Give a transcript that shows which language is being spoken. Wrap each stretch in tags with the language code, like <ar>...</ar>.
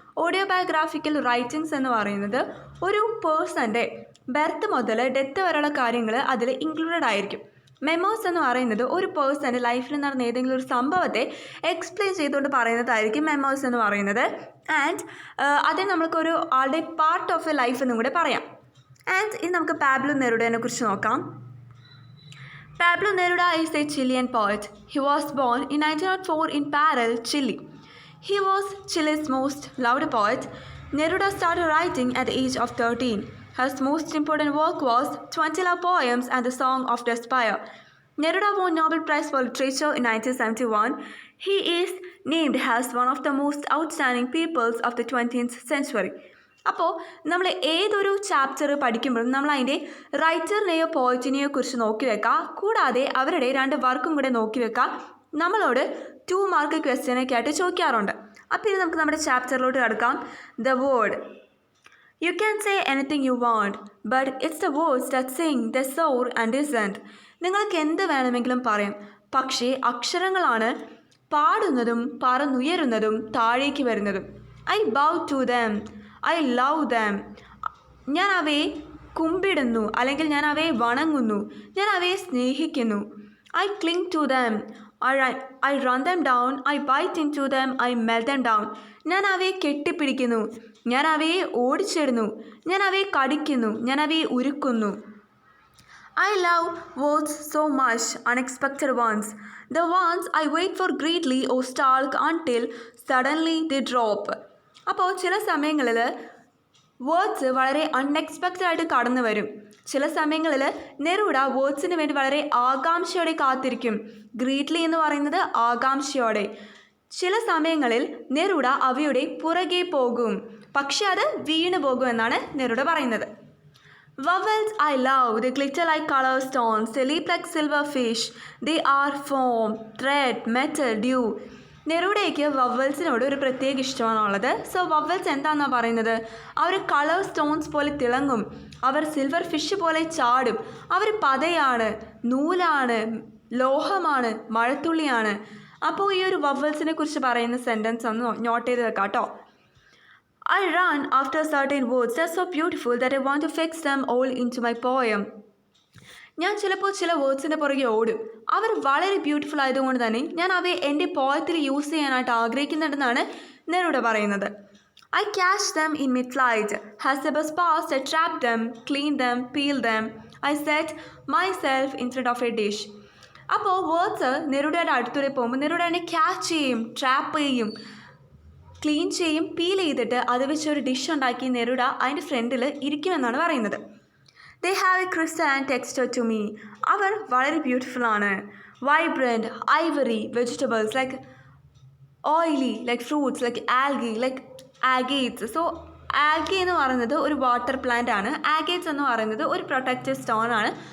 <ml>Audio biographical writings എന്ന് പറയുന്നത് ഒരു പേഴ്സൻ്റെ ബർത്ത് മുതൽ ഡെത്ത് വരെയുള്ള കാര്യങ്ങൾ അതിൽ ഇൻക്ലൂഡഡ് ആയിരിക്കും. മെമ്മോസ് എന്ന് പറയുന്നത് ഒരു പേഴ്സൻ്റെ ലൈഫിൽ നടന്ന ഏതെങ്കിലും ഒരു സംഭവത്തെ എക്സ്പ്ലെയിൻ ചെയ്തുകൊണ്ട് പറയുന്നതായിരിക്കും മെമ്മോസ് എന്ന് പറയുന്നത്. ആൻഡ് അതിന് നമുക്കൊരു ആളുടെ പാർട്ട് ഓഫ് എ ലൈഫ് എന്നും കൂടെ പറയാം. ആൻഡ് ഇനി നമുക്ക് പാബ്ലോ നെരൂഡയെ കുറിച്ച് നോക്കാം.</ml> <en>Pablo Neruda is a Chilean poet. He was born in 1904 in Parral, Chile. He was Chile's most loved poet. Neruda started writing at the age of 13. His most important work was 20 love poems and the Song of Despair. Neruda won Nobel Prize for Literature in 1971. He is named as one of the most outstanding peoples of the 20th century.</en> <ml>അപ്പോൾ നമ്മൾ ഏതൊരു chapter പഠിക്കുമ്പോഴും നമ്മൾ അതിൻ്റെ റൈറ്ററിനെയോ പോയിറ്റിനെയോ കുറിച്ച് നോക്കി വെക്കുക. കൂടാതെ അവരുടെ 2 വർക്കും കൂടെ നോക്കി വെക്കുക. നമ്മളോട് 2 മാർക്ക് ക്വസ്റ്റ്യനൊക്കെ ആയിട്ട് ചോദിക്കാറുണ്ട്. അപ്പോൾ ഇത് നമുക്ക് നമ്മുടെ ചാപ്റ്ററിലോട്ട് കിടക്കാം.</ml> <en>The word. You can say anything you want, but it's the words that sing the soar and isn't.</en> <ml>നിങ്ങൾക്ക് എന്ത് വേണമെങ്കിലും പറയാം, പക്ഷേ അക്ഷരങ്ങളാണ് പാടുന്നതും പറന്നുയരുന്നതും താഴേക്ക് വരുന്നതും.</ml> <en>I bow to them, I love them.</en> <ml>ഞാൻ അവയെ കുമ്പിടുന്നു, അല്ലെങ്കിൽ ഞാൻ അവയെ വണങ്ങുന്നു, ഞാൻ അവയെ സ്നേഹിക്കുന്നു.</ml> <en>I cling to them, I run them down, I bite into them, I melt them down.</en> <ml>ഞാൻ അവയെ കെട്ടിപ്പിടിക്കുന്നു, ഞാൻ അവയെ ഓടിച്ചിടുന്നു, ഞാൻ അവയെ കടിക്കുന്നു, ഞാൻ അവയെ ഉരുക്കുന്നു.</ml> <en>I love words so much, unexpected ones. The ones I wait for greedily or stalk until suddenly they drop.</en> <ml>അപ്പോൾ ചില സമയങ്ങളിൽ വേർഡ്സ് വളരെ അൺഎക്സ്പെക്റ്റഡ് ആയിട്ട് കടന്നു വരും. ചില സമയങ്ങളിൽ നെരൂഡ വേർഡ്സിന് വേണ്ടി വളരെ ആകാംക്ഷയോടെ കാത്തിരിക്കും. ഗ്രീഡ്ലി എന്ന് പറയുന്നത് ആകാംക്ഷയോടെ. ചില സമയങ്ങളിൽ നെരൂഡ അവയുടെ പുറകെ പോകും, പക്ഷെ അത് വീണു പോകും എന്നാണ് നെരൂഡ പറയുന്നത്.</ml> <en>Vowels I love, they glitter like color stones, they leap like silver fish, they are foam, thread, metal, dew.</en> <ml>നെരൂഡയ്ക്ക് വവൽസിനോട് ഒരു പ്രത്യേക ഇഷ്ടമാണുള്ളത്. സോ വവൽസ് എന്താണെന്നാണ് പറയുന്നത്? അവർ കളർ സ്റ്റോൺസ് പോലെ തിളങ്ങും, അവർ സിൽവർ ഫിഷ് പോലെ ചാടും, അവർ പതയാണ്, നൂലാണ്, ലോഹമാണ്, മഴത്തുള്ളിയാണ്. അപ്പോൾ ഈ ഒരു വവൽസിനെ കുറിച്ച് പറയുന്ന സെൻറ്റൻസ് ഒന്ന് നോട്ട് ചെയ്ത് വെക്കാം കേട്ടോ.</ml> <en>I run after certain words that are so beautiful that I want to fix them all into my poem.</en> <ml>ഞാൻ ചിലപ്പോൾ ചില വേർഡ്സിൻ്റെ പുറകെ ഓടും, അവർ വളരെ ബ്യൂട്ടിഫുൾ ആയതുകൊണ്ട് തന്നെ ഞാൻ അവയെ എൻ്റെ പോയത്തിൽ യൂസ് ചെയ്യാനായിട്ട് ആഗ്രഹിക്കുന്നുണ്ടെന്നാണ് നെരൂഡ പറയുന്നത്.</ml> <en>I catch them in mid-flight. As the bus passed, I trap them, clean them, peel them. I set myself in front of a dish.</en> <ml>അപ്പോൾ വേർഡ്സ് നെരൂഡയുടെ അടുത്തൂടെ പോകുമ്പോൾ നെരൂഡ എന്നെ ക്യാച്ച് ചെയ്യും, ട്രാപ്പ് ചെയ്യും, ക്ലീൻ ചെയ്യും, പീൽ ചെയ്തിട്ട് അത് വെച്ചൊരു ഡിഷ് ഉണ്ടാക്കി നെരൂഡ അതിൻ്റെ ഫ്രണ്ടിൽ ഇരിക്കുമെന്നാണ് പറയുന്നത്.</ml> <en>They have a crystalline texture to me.</en> <ml>അവർ വളരെ ബ്യൂട്ടിഫുൾ ആണ്.</ml> <en>Vibrant, ivory, vegetables like oily, like fruits, like algae, like agates.</en> <ml>So algae എന്ന് പറയുന്നത് ഒരു വാട്ടർ പ്ലാന്റ് ആണ്. ആഗേറ്റ്സ് എന്ന് പറയുന്നത് ഒരു പ്രൊട്ടക്റ്റീവ് സ്റ്റോൺ ആണ്.</ml>